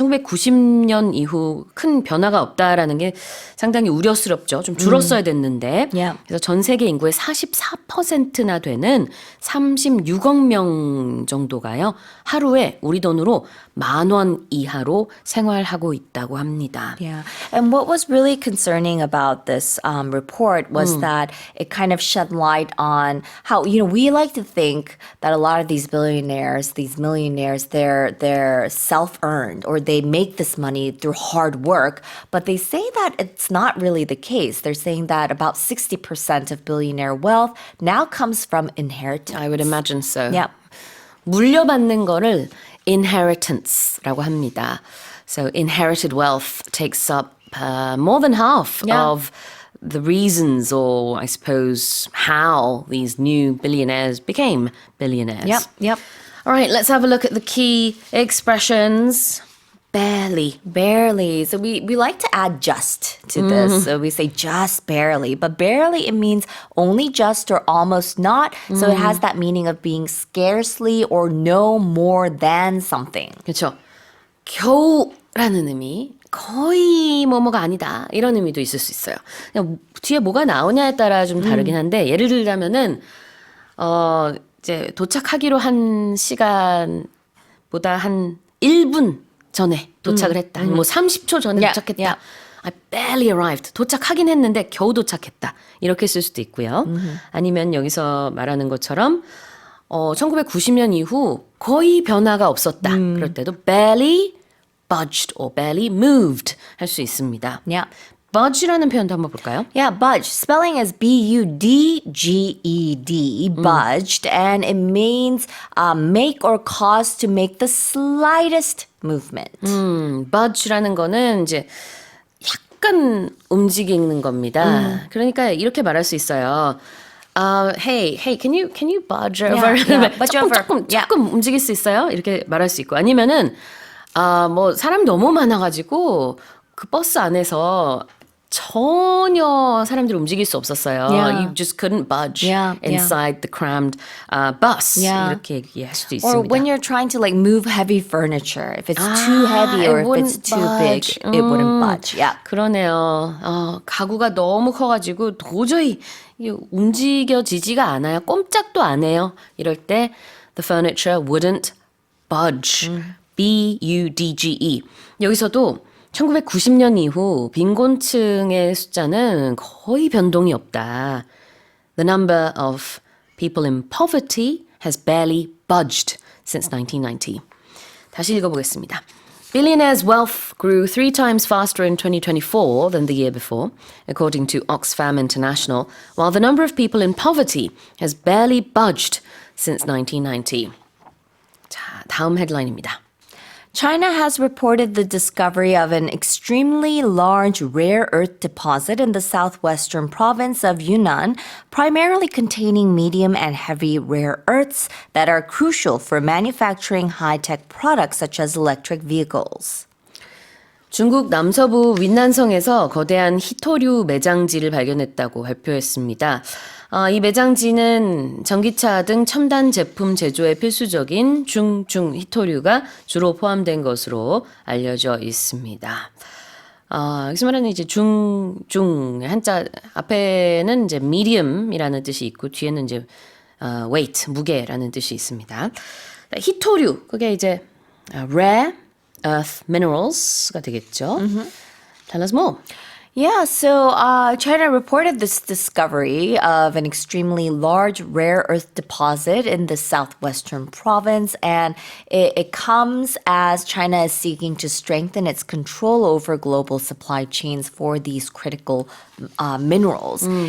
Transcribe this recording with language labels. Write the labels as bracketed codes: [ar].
[ko] 1990년 이후 큰 변화가 없다라는 게 상당히 우려스럽죠. 좀 줄었어야 됐는데. [en] Yeah. [ko] 그래서 전 세계 인구의 44%나 되는 36억 명 정도가요. 하루에 우리 돈으로 10,000원 이하로 생활하고 있다고 합니다. [en] Yeah. And what was really concerning about this report was that it kind of shed light on how, we like to think that a lot of these billionaires, these millionaires, they're self-earned or they make this money through hard work. But they say that it's not really the case. They're saying that about 60% of billionaire wealth now comes from inheritance. I would imagine so. Yeah. [ko] 물려받는 거를 inheritance라고 합니다. [en] So inherited wealth takes up more than half Yeah. of the reasons or I suppose how these new billionaires became billionaires. Yep. All right, let's have a look at the key expressions. Barely. Barely. So we like to add just to this. So we say just barely. But barely, it means only just or almost not. So it has that meaning of being scarcely or no more than something. [ko] 그렇죠. 겨우라는 의미, 거의 뭐뭐가 아니다 이런 의미도 있을 수 있어요. 그냥 뒤에 뭐가 나오냐에 따라 좀 다르긴 한데 예를 들자면은 이제 도착하기로 한 시간보다 한 1분 전에 도착을 했다. 뭐 30초 전에 [en] Yeah, [ko] 도착했다. [en] yeah. I barely arrived. [ko] 도착하긴 했는데 겨우 도착했다. 이렇게 쓸 수도 있고요. 아니면 여기서 말하는 것처럼 1990년 이후 거의 변화가 없었다. 그럴 때도 [en] barely budged or barely moved [ko] 할 수 있습니다. [en] Yeah. [ko] budge라는 표현도 한번 볼까요? [en] Yeah, budge. Spelling is B-U-D-G-E-D, budged, and it means make or cause to make the slightest movement. [ko] budge라는 거는 이제 약간 움직이는 겁니다. 그러니까 이렇게 말할 수 있어요. [en] Hey, can you budge over? yeah, budge over. [ko] 조금 움직일 수 있어요? 이렇게 말할 수 있고 아니면은 뭐 사람 너무 많아가지고 그 버스 안에서 전혀 사람들이 움직일 수 없었어요. [en] Yeah. You just couldn't budge Yeah, yeah. inside the crammed bus. Yeah. [ko] 이렇게 얘기할 수도 [en] Or [ko] 있습니다. [en] when you're trying to like move heavy furniture, if it's too heavy or it if it's wouldn't too big, budge. it wouldn't budge. Yeah. [ko] 그러네요. 가구가 너무 커가지고 도저히 이게 움직여지지가 않아요. 꼼짝도 안 해요. 이럴 때 [en] the furniture wouldn't budge. B-U-D-G-E. [ko] 여기서도 1990년 이후 빈곤층의 숫자는 거의 변동이 없다. [en] The number of people in poverty has barely budged since 1990. [ko] 다시 읽어보겠습니다. [en] Billionaires' wealth grew 3 times faster in 2024 than the year before, according to Oxfam International, while the number of people in poverty has barely budged since 1990. [ko] 자, 다음 헤드라인입니다. [en] China has reported the discovery of an extremely large rare earth deposit in the southwestern province of Yunnan, primarily containing medium and heavy rare earths that are crucial for manufacturing high-tech products such as electric vehicles. [ko] 중국 남서부 윈난성에서 거대한 희토류 매장지를 발견했다고 발표했습니다. 이 매장지는 전기차 등 첨단 제품 제조에 필수적인 중중 희토류가 주로 포함된 것으로 알려져 있습니다. 여기서 말하는 이제 중중 한자 앞에는 이제 medium이라는 뜻이 있고 뒤에는 이제 weight 무게라는 뜻이 있습니다. 희토류 그게 이제 rare earth minerals가 되겠죠. [en] Tell us more. Yeah, so China reported this discovery of an extremely large rare earth deposit in the southwestern province, and it comes as China is seeking to strengthen its control over global supply chains for these critical minerals.